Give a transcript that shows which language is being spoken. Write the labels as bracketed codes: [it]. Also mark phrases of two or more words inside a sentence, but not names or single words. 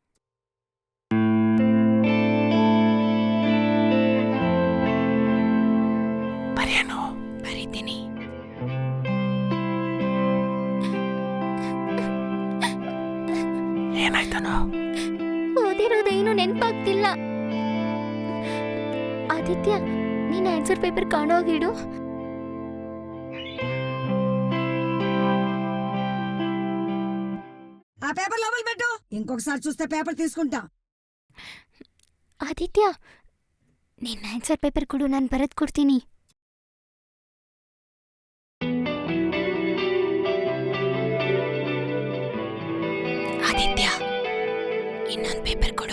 [kn] ಬರೆಯನು ಬರೀತೀನಿ. ಏನಾಯ್ತನೋ? ಓದಿರೋದೇನು ನೆನಪಾಗ್ತಿಲ್ಲ. ಆದಿತ್ಯ, ನೀನ್ [en] answer paper [kn] ಕಾಣೋಗಿಡು. [te] ఆ పేపర్ లోపల పెట్టు, ఇంకొకసారి చూస్తే పేపర్ తీసుకుంటా. [kn] ಆದಿತ್ಯ, ನಿನ್ನ [en] answer paper [kn] ಕೊಡು, ನಾನು ಬರೆದು ಕೊಡ್ತೀನಿ. ಆದಿತ್ಯ, ಇನ್ನೊಂದು ಪೇಪರ್ ಕೊಡು.